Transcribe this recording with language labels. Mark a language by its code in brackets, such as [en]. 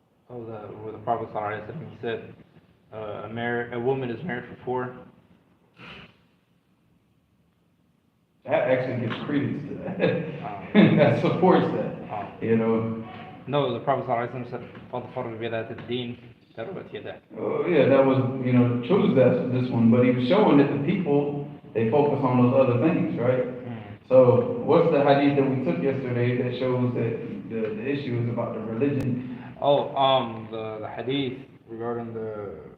[en] Oh, where the Prophet ﷺ, he said, a woman is married for 4, That actually gives credence to that. That supports that, you know. [ar] No, the Prophet ﷺ said, فَضْفَرْ بِذَاتِ الدِّينِ تَرْبَتْ يَدَاكَ. [en] Oh, yeah, that was, you know, chose this one, but he was showing that the people, they focus on those other things, right? So, what's the hadith that we took yesterday that shows that the issue is about the religion? Oh, the hadith regarding the